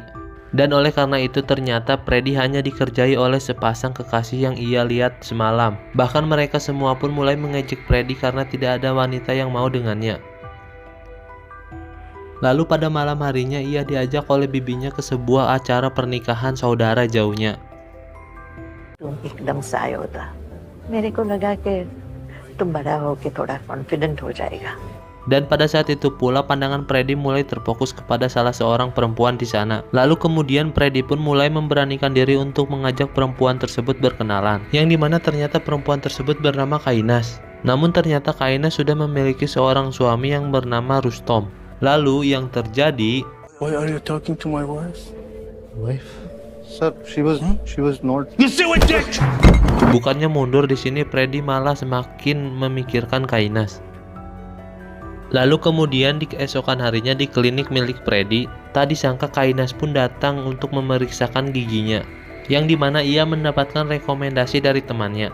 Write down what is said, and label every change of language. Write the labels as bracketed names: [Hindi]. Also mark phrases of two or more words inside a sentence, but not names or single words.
[Indonesian] Dan oleh karena itu ternyata Freddy hanya dikerjai oleh sepasang kekasih yang ia lihat semalam. Bahkan mereka semua pun mulai mengejek Freddy karena tidak ada wanita yang mau dengannya. Lalu pada malam harinya ia diajak oleh bibinya ke sebuah acara pernikahan saudara jauhnya. [Hindi] तुम एकदम से आया होता मेरे को लगा कि तुम बड़ा हो के थोड़ा कॉन्फिडेंट हो जाएगा. [Indonesian] Dan pada saat itu pula pandangan Freddy mulai terfokus kepada salah seorang perempuan di sana. Lalu kemudian Freddy pun mulai memberanikan diri untuk mengajak perempuan tersebut berkenalan, yang dimana ternyata perempuan tersebut bernama Kainas. Namun ternyata Kainas sudah memiliki seorang suami yang bernama Rustom. Lalu yang terjadi, [English] why are you talking to my wife? wife, Sir, she was not. [Indonesian] bukannya mundur di sini, Freddy malah semakin memikirkan Kainas. Lalu kemudian di keesokan harinya di klinik milik Freddy, tak disangka Kainas pun datang untuk memeriksakan giginya, yang dimana ia mendapatkan rekomendasi dari temannya.